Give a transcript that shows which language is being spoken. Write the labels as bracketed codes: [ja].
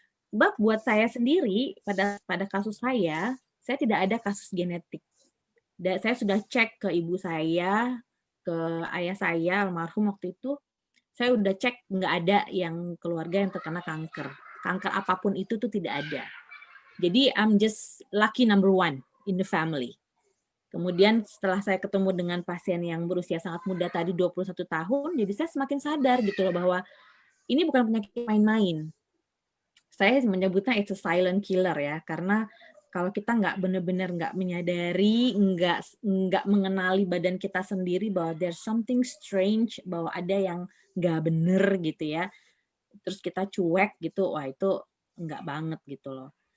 [id] Sebab buat saya sendiri pada kasus saya tidak ada kasus genetik. Dan saya sudah cek ke ibu saya, ke ayah saya almarhum waktu itu, saya udah cek nggak ada yang keluarga yang terkena kanker. Kanker apapun itu tuh tidak ada. Jadi [en] I'm just lucky number one in the family. [id] Kemudian setelah saya ketemu dengan pasien yang berusia sangat muda tadi 21 tahun, jadi saya semakin sadar gitu loh bahwa ini bukan penyakit main-main. Saya menyebutnya [en] it's a silent killer [id] ya, karena kalau kita nggak benar-benar nggak menyadari, nggak mengenali badan kita sendiri bahwa [en] there's something strange, [id] bahwa ada yang nggak bener gitu ya, terus kita cuek gitu, wah itu nggak banget gitu loh.